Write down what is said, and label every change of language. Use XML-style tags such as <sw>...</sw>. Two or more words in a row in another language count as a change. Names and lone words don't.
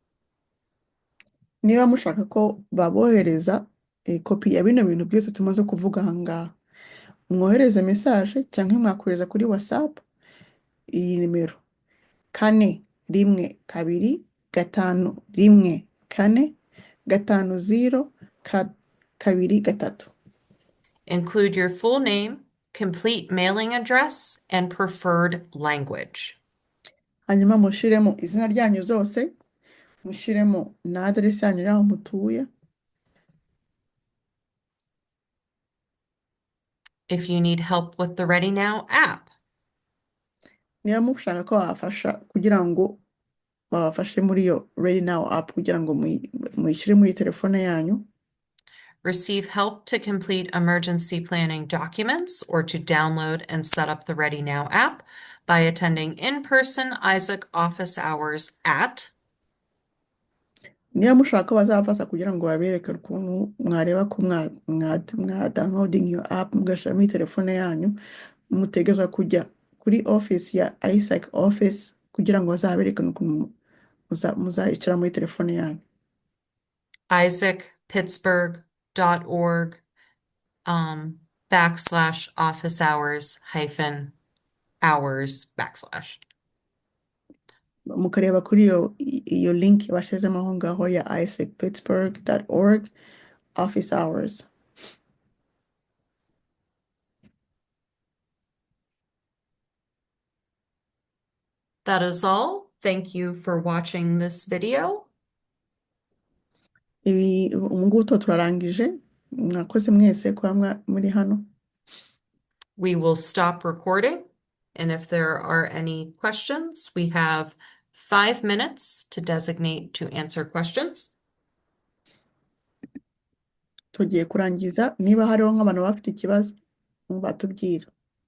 <rw>Niba mushaka ko babohereza kopi ya bino bintu byose tumaze kuvuga aha ngaha mwohereze message cyangwa mwakohereza kuri WhatsApp iyi nimero 412-514-5023.</rw> <en>Include your full name, complete mailing address, and preferred language.</en> <rw>Hanyuma mushiremo izina ryanyu zose mushiremo na address yanyu y'aho mutuye.</rw> <en>If you need help with the Ready Now app,</en> <rw>niba mushaka ko babafasha kugira ngo babafashe muri iyo Ready Now app kugira ngo muyishyire muri telefone yanyu.</rw> <en>Receive help to complete emergency planning documents or to download and set up the Ready Now app by attending in-person Isaac office hours at.</en> <rw>Niba mushaka ko bazabafasha kugira ngo babereke ukuntu mwareba ko mwa downloading iyo app mugashyira muri telefone yanyu mutegezwa kujya kuri office ya Isaac office kugira ngo bazabereke ukuntu muzayishyira muri telefone yanyu.</rw> <en>isaacpittsburgh.org /office hours -hours/.</en> <rw>Mukareba kuri iyo link bashizemo aho ngaho ya isaacpittsburgh.org</rw> <en>office hours. That is all. Thank you for watching this video.</en> <rw>ubu ngubu tuba turarangije mwakoze mwese kuba muri hano.</rw> <en>We will stop recording, and if there are any questions, we have 5 minutes to designate to answer questions.</en> <rw>Tugiye kurangiza niba hariho nk'abantu bafite ikibazo batubwira.</rw>